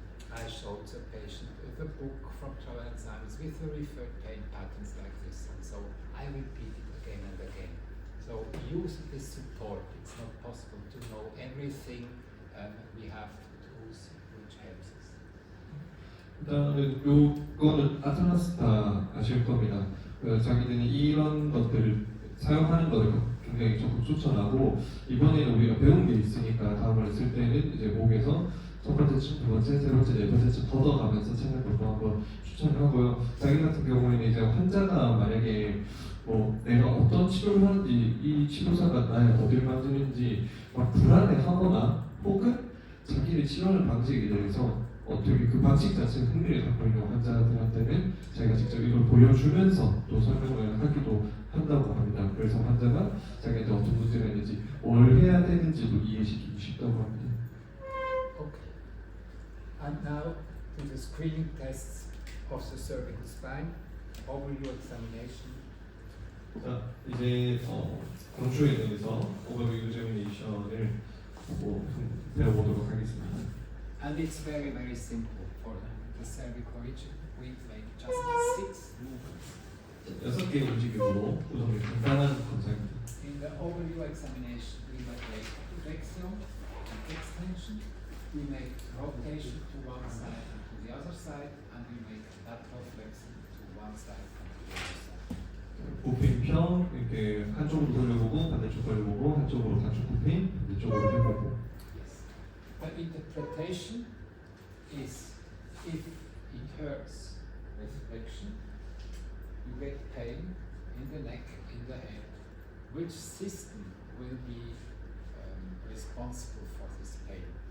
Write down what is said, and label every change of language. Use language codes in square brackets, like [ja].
[en] I showed the patient the book from Joel and Simons with the referred pain patterns like this, and so I repeat it again and again. So use this support. It's not possible to know everything. We have tools which helps us. [ko] 일단은 요거는 아틀라스타 아실 겁니다. 자기들이 이런 것들을 사용하는 것을 굉장히 적극 추천하고, 이번에는 우리가 배운 게 있으니까 다음을 쓸 때는 이제 목에서 첫 번째 층, 두 번째, 세 번째, 네 번째 층 걷어가면서 책을 보고 한번 추천하고요. 자기 같은 경우에는 이제 환자가 만약에 뭐 내가 어떤 치료를 하는지, 이 치료사가 나의 어디를 만지는지 막 불안해하거나 혹은 자기의 치료하는 방식에 대해서 어떻게 그 방식 자체에 흥미를 갖고 있는 환자들한테는 자기가 직접 이걸 보여주면서 또 설명을 하기도 한다고 합니다. 그래서 환자가 자기한테 어떤 문제가 있는지, 뭘 해야 되는지도 이해시키기 쉽다고 합니다. [en] Okay. And now to the screening tests of the cervical spine, overview examination. [ko] 자, 이제 경추에 대해서 오버뷰 examination을 배워보도록 하겠습니다. [en] And it's very, very simple for the cervical region. We make just 6 movements. 6개 움직임으로 구성된 간단한 검사입니다. In the overview examination, we make flexion and extension. We make rotation to one side and to the other side, and we make lateral flexion to one side and to the other side. [ko] 굽힘평, 이렇게 한쪽으로 돌려보고 반대쪽 돌려보고, 한쪽으로 단축 굽힘, 반대쪽으로 해보고. [en] The interpretation is if it hurts with flexion, you get pain in the neck, in the head. Which system will be responsible for this pain?